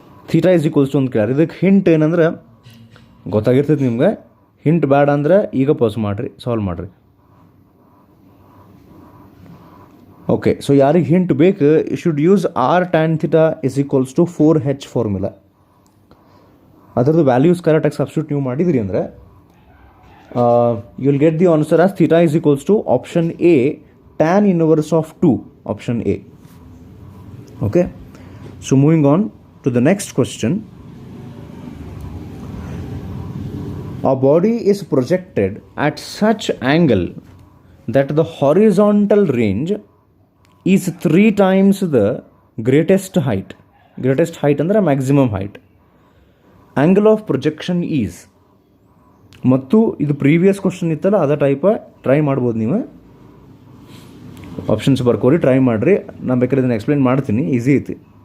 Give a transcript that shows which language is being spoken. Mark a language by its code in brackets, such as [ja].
[en] Theta is equals to ಅಂತ ಕೇಳ್ಯಾರ. [kn] ಇದಕ್ಕೆ hint ಏನಂದ್ರೆ ಗೊತ್ತಾಗಿರ್ತೈತಿ ನಿಮ್ಗೆ. ಹಿಂಟ್ ಬೇಡ ಅಂದ್ರೆ ಈಗ ಪಾಸ್ ಮಾಡಿರಿ, ಸಾಲ್ವ್ ಮಾಡಿರಿ. [en] Okay, so ಯಾರಿಗೆ hint ಬೇಕು, you should use R tan theta is equals to 4H formula. [kn] ಅದರದ್ದು ವ್ಯಾಲ್ಯೂಸ್ ಕರೆಕ್ಟಾಗಿ ಸಬ್ಸ್ಟಿಟ್ಯೂಟ್ ನೀವು ಮಾಡಿದ್ರಿ ಅಂದರೆ [en] you will get the answer as theta is equals to option A, tan inverse of 2, option A. Okay, so moving on to the next question. A body is projected at such angle that the horizontal range is 3 times the greatest height. Greatest height ಅಂದ್ರೆ maximum height. Angle of projection is, [kn] ಮತ್ತು ಇದು previous question ಇತ್ತಲ್ಲ ಅದ type try ಮಾಡ್ಬೋದು ನೀವು. Options ಬರ್ಕೋರಿ, try ಮಾಡಿರಿ. ನಾನು ಬೇಕಾದ್ರೆ ಇದನ್ನು ಎಕ್ಸ್ಪ್ಲೇನ್ ಮಾಡ್ತೀನಿ, ಈಸಿ ಐತಿ.